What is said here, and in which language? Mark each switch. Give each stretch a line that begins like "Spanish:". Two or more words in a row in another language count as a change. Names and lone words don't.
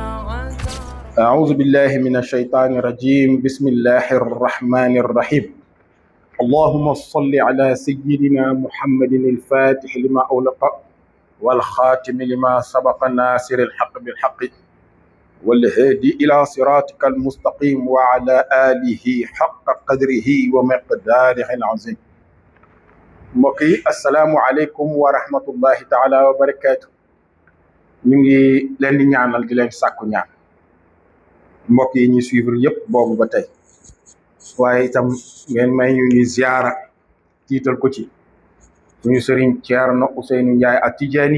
Arabic: أعوذ بالله من الشيطان الرجيم بسم الله الرحمن الرحيم اللهم صل على سيدنا محمد الفاتح لما أغلق والخاتم لما سبق ناصر الحق بالحق والهادي إلى صراطك المستقيم وعلى آله حق قدره ومقداره
Wolof: العظيم mbokki
Arabic: السلام عليكم ورحمة الله تعالى وبركاته
Wolof: ñu ngi leen di ñaanal di leen sàkku ñaan mbokk yi ñuy suivre yëpp boobu ba tey waaye itam ngeen may ñu ñuy ziara tiital ko ci suñu sëriñ Ceerno Ousseynou Ndiaye At-Tidjani